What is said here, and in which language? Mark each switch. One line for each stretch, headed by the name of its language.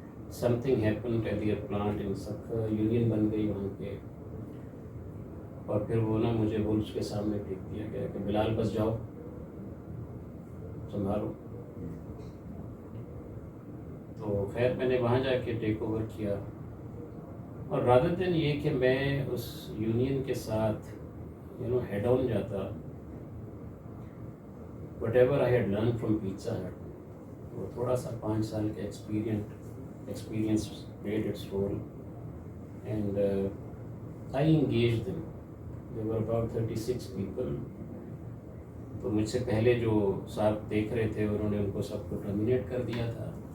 English: Something happened at their plant in Sakhar.
Urdu: Union بن گئی وہاں پہ، اور پھر وہ نا مجھے بولس کے سامنے پھینک دیا گیا کہ بلال بس جاؤ سنبھالو. تو خیر میں نے وہاں جا کے ٹیک اوور کیا، اور رادر دین یہ کہ میں اس یونین کے ساتھ ہیڈ آن جاتا،
English: whatever I had learn from Pizza Hut,
Urdu: وہ تھوڑا سا 5 سال کا experience
English: played its role. And I engaged them. There were about 36 people.
Urdu: تو مجھ سے پہلے جو صاحب دیکھ رہے تھے انہوں نے ان کو سب کو ٹرمینیٹ کر دیا تھا.